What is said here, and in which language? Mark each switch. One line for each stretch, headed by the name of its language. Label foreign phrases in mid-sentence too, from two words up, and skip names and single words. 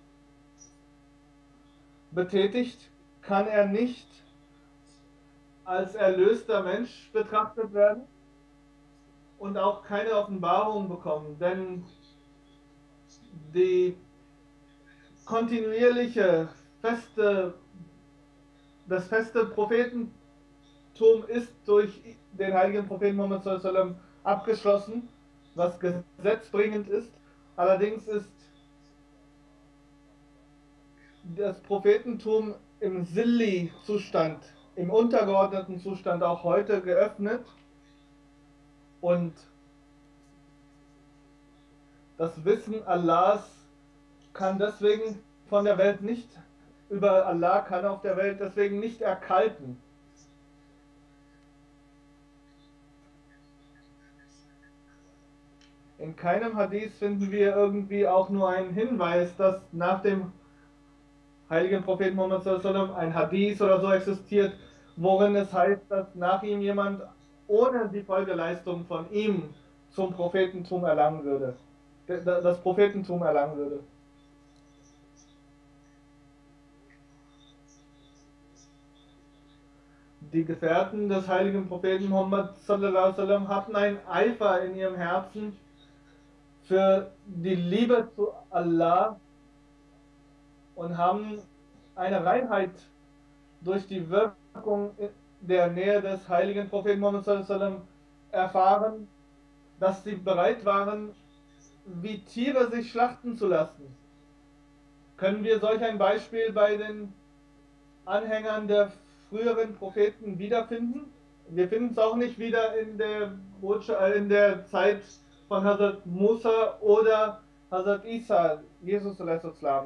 German: betätigt, kann er nicht als erlöster Mensch betrachtet werden und auch keine Offenbarung bekommen, denn die kontinuierliche das feste Prophetentum ist durch den heiligen Propheten Muhammad
Arabic: صلى الله عليه وسلم
German: abgeschlossen, was gesetzbringend ist. Allerdings ist das Prophetentum im Silli-Zustand, im untergeordneten Zustand auch heute geöffnet und das Wissen Allahs kann deswegen von der Welt nicht, über Allah kann auf der Welt deswegen nicht erkalten. In keinem Hadith finden wir irgendwie auch nur einen Hinweis, dass nach dem heiligen Propheten Muhammad
Arabic: صلى الله عليه وسلم
German: ein Hadith oder so existiert, worin es heißt, dass nach ihm jemand ohne die Folgeleistung von ihm zum Prophetentum erlangen würde, das Prophetentum erlangen würde. Die Gefährten des heiligen Propheten Muhammad
Arabic: صلى الله عليه وسلم
German: hatten einen Eifer in ihrem Herzen für die Liebe zu Allah und haben eine Reinheit durch die Wirkung der Nähe des heiligen Propheten Muhammad
Arabic: صلى الله عليه وسلم
German: erfahren, dass sie bereit waren, wie Tiere sich schlachten zu lassen. Können wir solch ein Beispiel bei den Anhängern der früheren Propheten wiederfinden? Wir finden es auch nicht wieder in in der Zeit von Hazrat Musa oder Hazrat Isa, Jesus a.s.